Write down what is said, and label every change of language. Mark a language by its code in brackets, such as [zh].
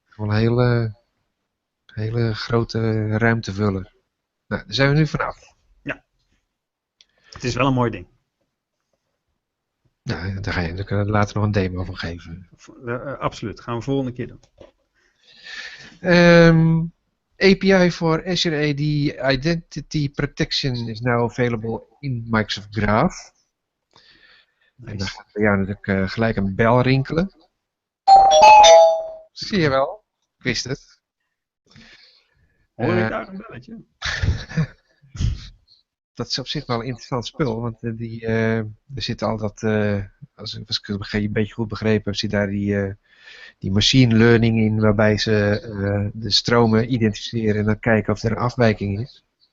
[nl] Wel een hele grote ruimtevuller. Nou, daar zijn we nu vanaf. Ja. Het is wel een mooi ding. Nou, daar ga je er later nog een demo van geven. Absoluut, dat gaan we volgende keer doen. [en] API for Azure AD Identity Protection is now available in Microsoft Graph. Nice. [nl] En dan gaat bij jou natuurlijk gelijk een bel rinkelen. Zie je wel, ik wist het. Hoor ik daar een belletje? Dat is op zich wel een interessant spul, want er zit al dat, als ik het een beetje goed begrepen heb, zit daar die machine learning in, waarbij ze de stromen identificeren en dan kijken of er een afwijking is.